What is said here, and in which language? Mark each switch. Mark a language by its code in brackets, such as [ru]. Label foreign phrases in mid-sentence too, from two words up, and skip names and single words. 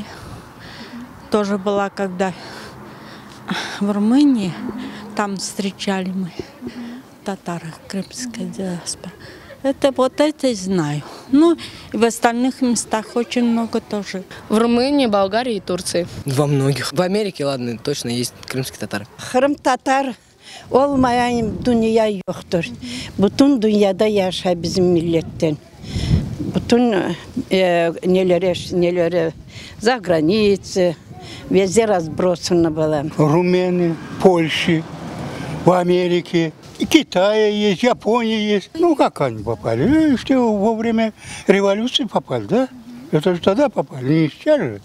[ru] Тоже была, когда в Румынии, там встречали мы татары, крымская диаспора. Это знаю. Ну, и в остальных местах очень много тоже. В Румынии, Болгарии и Турции. Во многих. В Америке, ладно, точно есть крымские татары. [crh] Kırım Tatar olmayan dünya yoktur. Bütün dünyada yaşa bizim milletten. Bütün neleri [ru] за границей, везде разбросано было. Румыны, Польши, в Америке, и Китае есть, Японии есть. Ну, как они попали? Что во время революции попали, да? Это же тогда попали, не сейчас же.